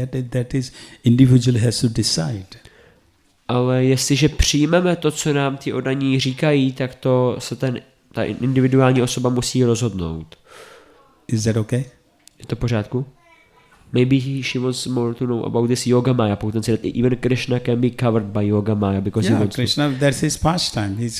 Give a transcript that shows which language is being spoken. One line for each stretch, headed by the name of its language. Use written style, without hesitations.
English: That is individual has to decide.
Czech: Ale jestliže přijmeme to, co nám ty oddaní říkají, tak to se ta individuální osoba musí rozhodnout.
English: Is that okay?
Czech: Je to v pořádku?
English: Maybe she wants more to know about this Yogamaya potency, that even Krishna can be covered by Yogamaya because he wants Krishna, that's his pastime.